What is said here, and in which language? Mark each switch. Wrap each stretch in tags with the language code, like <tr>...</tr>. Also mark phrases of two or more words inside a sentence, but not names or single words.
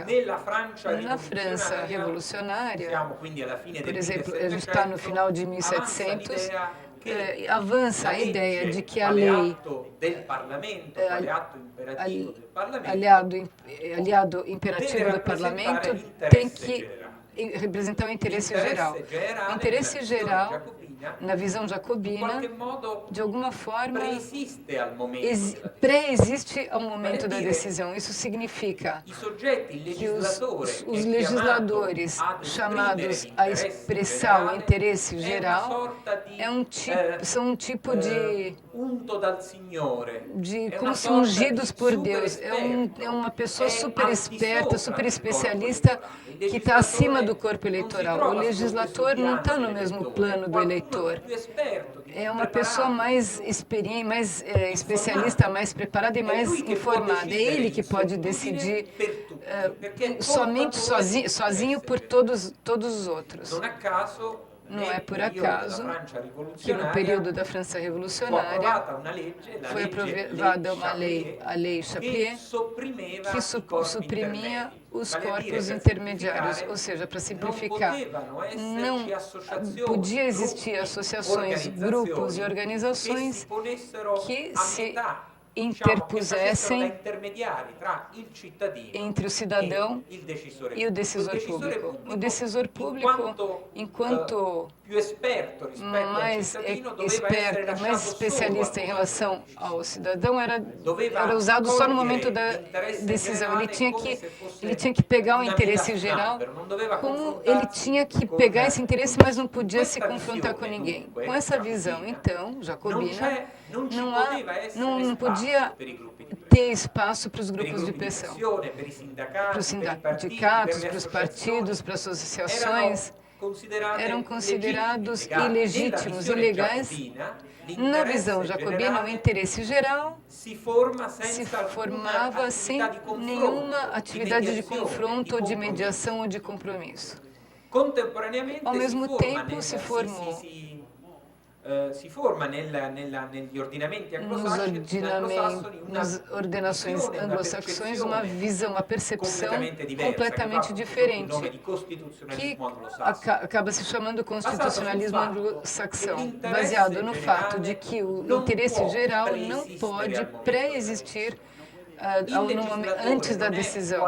<pt>Na França revolucionária, por exemplo, a gente está no final de 1700, avança a ideia de que a lei, aliado imperativo do parlamento, tem que representar o interesse geral. O interesse geral na visão</pt> <it>in</it> <pt>jacobina,</pt> <it>qualche modo</it> <pt>de alguma forma,</pt> <it>preesiste al momento della decisione.</it> <pt>pré-existe ao momento da decisão. Isso significa</pt> <it>I soggetti, il</it> <pt>que</pt> <it>legislatore,</it> <pt>os</pt> <it>che è</it> <pt>legisladores</pt> <it>chiamato ad</it> <pt>chamados</pt> <it>esprimere</it> <pt>a</pt> <it>l'interesse</it> <pt>expressar o</pt> <it>generale,</it> <pt>interesse</pt> <it>è una</it> <pt>geral</pt> <it>sorta di,</it> <pt>são um tipo de</pt> <it>unto dal Signore, è</it> <pt>como</pt> <it>una</it> <pt>se</pt> <it>sorta</it> <pt>ungidos</pt> <it>di</it> <pt>por</pt> <it>super</it> <pt>Deus.</pt> <it>esperto,</it> <pt>É uma pessoa</pt> <it>è super al di</it> <pt>esperta,</pt> <it>sopra</it> <pt>super</pt> <it>del corpo</it> <pt>especialista,</pt> <it>elettorale. Il</it> <pt>que está acima do</pt> <it>legislatore</it> <pt>corpo</pt> <it>non si</it> <pt>eleitoral. O</pt> <it>trova sullo</it> <pt>legislador</pt> <it>stesso</it> <pt>não está</pt> <it>piano</it> <pt>no mesmo</pt> <it>dell'elettore,</it> <pt>plano</pt> <it>è</it> <pt>do</pt> <it>qualcuno</it> <pt>eleitor.</pt> <it>di più esperto, di</it> <pt>É</pt> <it>più</it> <pt>uma pessoa</pt> <it>preparato,</it> <pt>mais</pt> <it>di più</it> <pt>experiente, mais especialista, mais preparada e mais</pt> <it>lui che può</it> <pt>informada. É</pt> <it>decidere</it> <pt>ele</pt> <it>in</it> <pt>que pode</pt> <it>solitudine</it> <pt>decidir</pt> <it>per tutti, perché è</it> <pt>somente</pt> <it>portatore</it> <pt>sozinho</pt> <it>dell'interesse</it> <pt>por</pt> <it>generale.</it> <pt>todos os outros.</pt> <it>Non a caso,</it> <pt>Não</pt> <it>nel</it> <pt>é por</pt> <it>periodo della</it> <pt>acaso</pt> <it>Francia</it> <pt>que no</pt> <it>rivoluzionaria</it> <pt>período da França</pt> <it>fu</it> <pt>revolucionária</pt> <it>approvata una legge, la</it> <pt>foi</pt> <it>legge</it> <pt>aprovada uma</pt> <it>Chappé,</it> <pt>a lei</pt> <it>che</it> <pt>Chapier,</pt> <it>sopprimeva</it> <pt>que</pt> <it>i corpi</it> <pt>suprimia</pt> <it>intermedi.</it> <pt>os</pt> <it>Vale a dire,</it> <pt>corpos</pt> <it>per</it> <pt>intermediários,</pt> <it>semplificare,</it> <pt>ou seja, para</pt> <it>non</it> <pt>simplificar,</pt> <it>potevano</it> <pt>não</pt> <it>esserci associazioni,</it> <pt>podia existir</pt> <it>gruppi,</it> <pt>associações, grupos e</pt> <it>che</it> <pt>organizações</pt> <it>si ponessero</it> <pt>que</pt> <it>a</it> <pt>se</pt> <it>metà, diciamo, che facessero da</it> <pt>interpusessem</pt> <it>intermediari tra il cittadino</it> <pt>entre o cidadão</pt> <it>e il decisore</it> <pt>e o decisor público. O decisor público, enquanto</pt> <it>più esperto rispetto al</it> <pt>mais</pt> <it>cittadino, doveva essere</it> <pt>esperto, mais</pt> <it>lasciato</it> <pt>especialista em</pt> <it>solo al</it> <pt>relação</pt> <it>momento della</it> <pt>ao cidadão, era</pt> <it>Doveva</it> <pt>usado só no momento</pt> <it>cogliere</it> <pt>da</pt> <it>l'interesse</it> <pt>decisão.</pt> <it>generale come se fosse</it> <pt>Ele tinha que pegar o</pt> <it>una</it> <pt>interesse</pt> <it>vela</it> <pt>geral,</pt> <it>snapper, non doveva</it> <pt>como</pt> <it>confrontarsi</it> <pt>ele tinha que</pt> <it>con-</it> <pt>pegar esse interesse, mas não podia se</pt> <it>Questa</it> <pt>confrontar com</pt> <it>visione,</it> <pt>ninguém.</pt> <it>dunque,</it> <pt>Com essa</pt> <it>jacobina,</it> <pt>visão, então, jacobina,</pt> <it>non ci</it> <pt>não</pt> <it>poteva essere</it> <pt>não</pt> <it>spazio</it> <pt>podia</pt> <it>per i gruppi di pressione.</it> <pt>ter espaço para os</pt> <it>Per i</it> <pt>grupos de</pt> <it>gruppi di</it> <pt>pressão,</pt> <it>pressione, per i sindacati,</it> <pt>para os</pt> <it>per i partiti,</it> <pt>sindicatos,</pt> <it>per le</it> <pt>para os</pt> <it>associazioni,</it> <pt>partidos, para as associações, eram considerados ilegítimos, ilegais. Na visão jacobina, o interesse geral se formava sem nenhuma atividade de confronto ou de mediação ou de compromisso. Ao mesmo tempo, se formou</pt> <it>si forma negli ordinamenti anglosassoni</it> <pt>nas ordenações anglo-saxões uma visão, uma percepção completamente diferente, que acaba se chamando constitucionalismo anglo-saxão, baseado no fato de que o interesse geral não pode pré-existir antes da decisão.</pt>